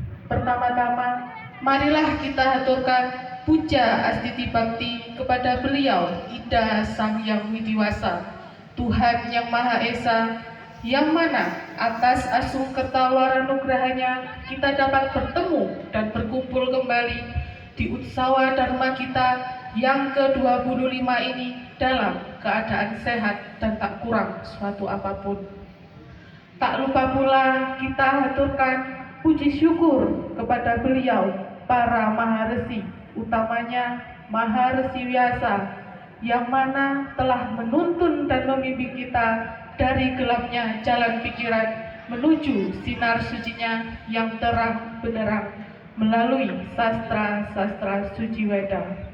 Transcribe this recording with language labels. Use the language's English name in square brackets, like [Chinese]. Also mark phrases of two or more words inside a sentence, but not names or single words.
[Indonesian] Pertama-tama, marilah kita haturkan puja astiti bakti kepada beliau, Ida Sang Yang Widiwasa, Tuhan yang Maha Esa, yang mana atas asung kertaluaran nugrahanya kita dapat bertemu dan berkumpul kembali di Utsawa Dharma kita yang ke-25 ini dalam keadaan sehat dan tak kurang suatu apapun. Tak lupa pula kita haturkan puji syukur kepada beliau, para Maharesi, utamanya Maharesi Vyasa, yang mana telah menuntun dan membimbing kita dari gelapnya jalan pikiran menuju sinar sucinya yang terang benderang melalui sastra-sastra suci Weda.